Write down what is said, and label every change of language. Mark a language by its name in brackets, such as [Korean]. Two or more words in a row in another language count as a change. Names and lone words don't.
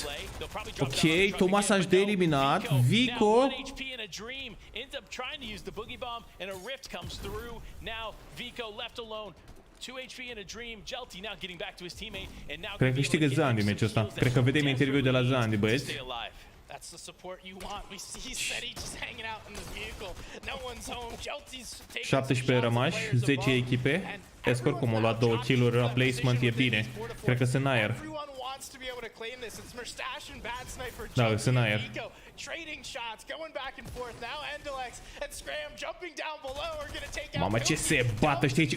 [Romanian] Ok, Thomas HD eliminat. Vico. Cred că câștigă Zandy meciul ăsta. Cred că vedem interviul de la Zandy, băieți. [English] That's the support you want. We see Steady just hanging out in the vehicle. No one's home. Jelty's taking [Romanian] 17 rămași, 10 echipe. Vezi că oricum a luat 2 kill-uri la placement, e bine. Cred că sunt în aer. Da, sunt în aer. Mamă, ce se bată, știi aici?